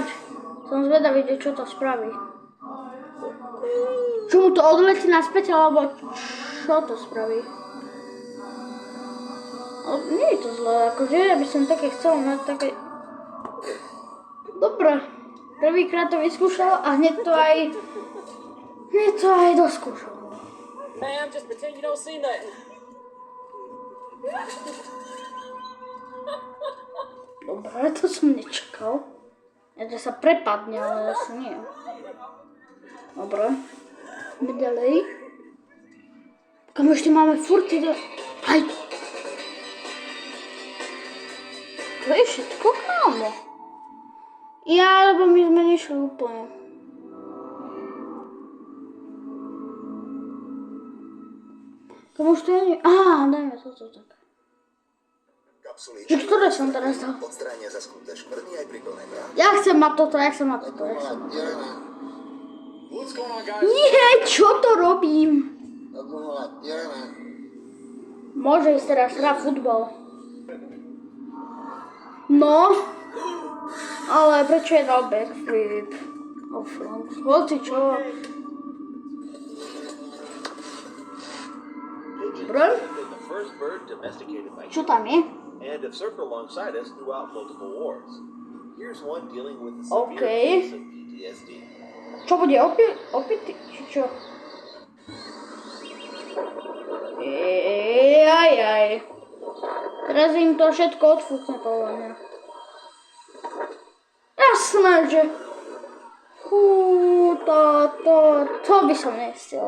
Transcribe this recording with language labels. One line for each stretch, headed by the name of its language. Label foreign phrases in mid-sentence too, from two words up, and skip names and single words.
Slovak: Som zvedavý, čo to spraví. Čo mu to odletí naspäť, alebo čo to spraví? Nie je to zlé, akože ja by som také chcel mať také... Dobre, prvýkrát to vyskúšal a hneď to aj doskúšal.
English: Ma'am, just pretend you don't see nothing.
Slovak: Dobre, to som nečakal. Ja to sa prepadne, ale asi nie. Dobre, ideme ďalej. Kam ešte máme furt ide... Aj! To je všetko, kámo. Ja, lebo my sme nešli úplne. Tomu už to je... dajme toto tak. Kapsulíčky. Že ktoré som teraz dal? Odstránia zaschnuté škvrny aj pri plnej práci. Ja chcem mať toto.
English: What's going on, guys?
Slovak: Nie, čo to robím? Môže ísť teraz hrať futbal. No, ale prečo je dal backflip? Hoci čo. Dobre.
English: The first bird domesticated by
Slovak: Čo tam je?
English: and have served alongside us throughout multiple wars. Here's one dealing with a severe Okay. case of PTSD.
Slovak: Čo bude opity? Či čo? Jajaj. Teraz im to všetko odfúkne podľa mňa. Jasné, že... To by som nechcel.